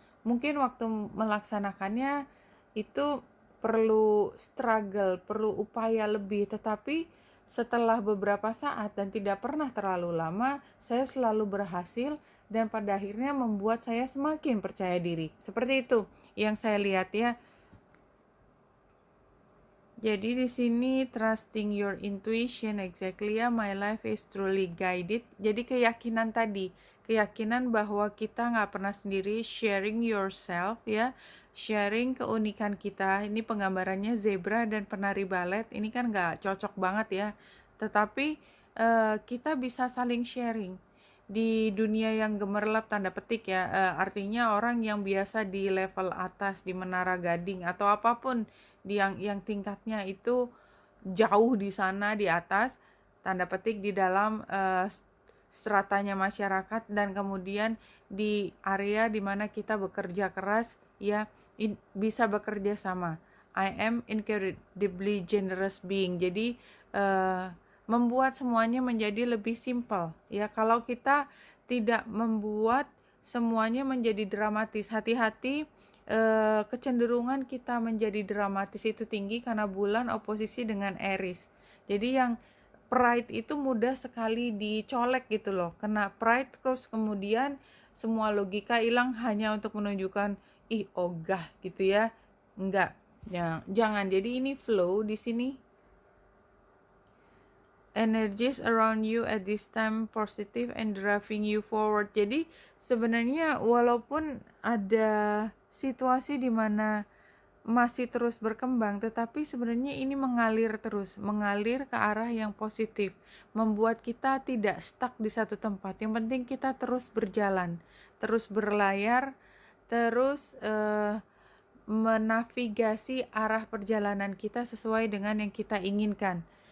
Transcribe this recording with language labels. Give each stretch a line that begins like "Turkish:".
Indonesian: Mungkin waktu melaksanakannya itu perlu struggle, perlu upaya lebih, tetapi setelah beberapa saat dan tidak pernah terlalu lama, saya selalu berhasil dan pada akhirnya membuat saya semakin percaya diri. Seperti itu yang saya lihat ya. Jadi di sini
English: trusting your intuition, exactly ya, my life is truly guided.
Indonesian: Jadi keyakinan tadi, keyakinan bahwa kita nggak pernah sendiri,
English: sharing yourself
Indonesian: ya, sharing keunikan kita. Ini penggambarannya zebra dan penari balet, ini kan nggak cocok banget ya. Tetapi kita bisa saling sharing di dunia yang gemerlap tanda petik ya, artinya orang yang biasa di level atas di Menara Gading atau apapun yang tingkatnya itu jauh di sana di atas tanda petik di dalam stratanya masyarakat, dan kemudian di area di mana kita bekerja keras ya, bisa bekerja sama.
English: I am incredibly generous being.
Indonesian: Jadi membuat semuanya menjadi lebih simpel ya. Kalau kita tidak membuat semuanya menjadi dramatis, hati-hati, kecenderungan kita menjadi dramatis itu tinggi karena bulan oposisi dengan Aries. Jadi yang pride itu mudah sekali dicolek gitu loh. Kena pride terus kemudian semua logika hilang hanya untuk menunjukkan ih ogah gitu ya. Enggak. Ya, jangan. Jadi ini flow di sini.
English: Energies around you at this time positive and driving you forward.
Indonesian: Jadi sebenarnya walaupun ada situasi di mana masih terus berkembang, tetapi sebenarnya ini mengalir terus, mengalir ke arah yang positif, membuat kita tidak stuck di satu tempat. Yang penting kita terus berjalan, terus berlayar, terus menavigasi arah perjalanan kita sesuai dengan yang kita inginkan.